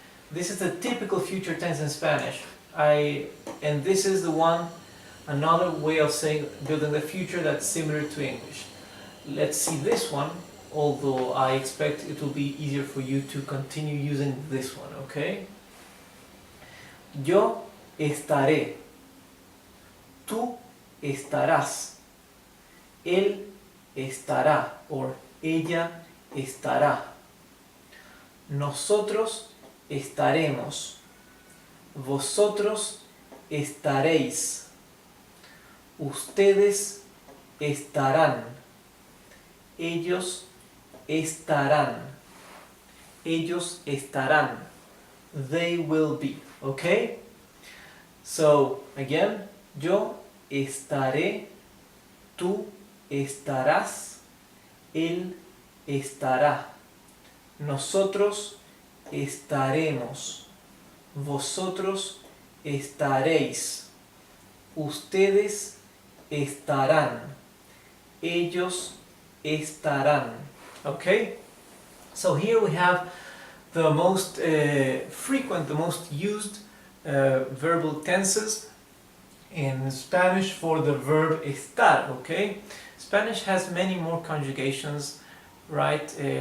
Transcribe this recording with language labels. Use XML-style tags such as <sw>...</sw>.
<en>This is the typical future tense in Spanish. And this is the one, another way of saying building the future that's similar to English. Let's see this one. although I expect it will be easier for you to continue using this one, okay?</en> <es>Yo estaré, tú estarás, él estará, or ella estará, nosotros estaremos, vosotros estaréis, ustedes estarán, ellos estarán, ellos estarán,</es> <en>they will be, okay? So, again,</en> <es>yo estaré, tú estarás, él estará, nosotros estaremos, vosotros estaréis, ustedes estarán, ellos estarán.</es> <en>Okay? So here we have the most frequent, the most used verbal tenses in Spanish for the verb estar, okay? Spanish has many more conjugations, right?</en>